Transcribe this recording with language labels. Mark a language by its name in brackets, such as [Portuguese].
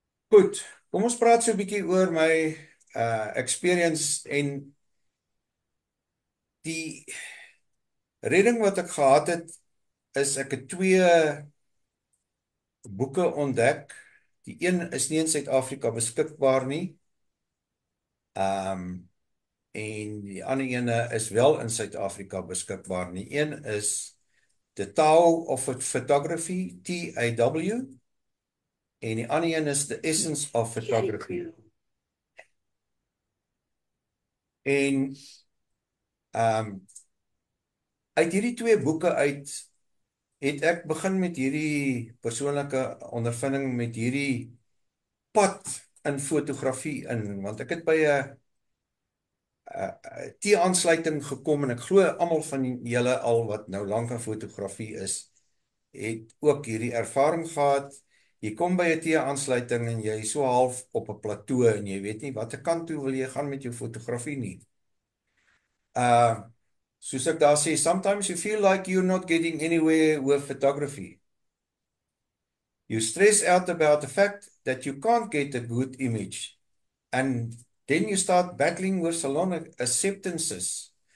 [Afrikaans] Goed, kom ons praat so 'n bietjie oor my experience en die redding wat ek gehad het, is ek het 2 boeke ontdek. Die een is nie in Suid-Afrika beskikbaar nie. En die ander ene is wel in Suid-Afrika beskikbaar. Die een is The Tao of Photography, TAW, en die ander een is The Essence of Photography. En uit hierdie 2 boeke uit het ek begin met hierdie persoonlike ondervinding met hierdie pad in fotografie in, want ek het by 'n T-aansluiting gekom en ek glo almal van julle al wat nou lank aan fotografie is, het ook hierdie ervaring gehad. Jy kom by 'n T-aansluiting en jy is so half op 'n plateau en jy weet nie watter kant toe wil jy gaan met jou fotografie nie. Soos ek daar sê, [English] sometimes you feel like you're not getting anywhere with photography. You stress out about the fact that you can't get a good image. And then you start battling with salon acceptances.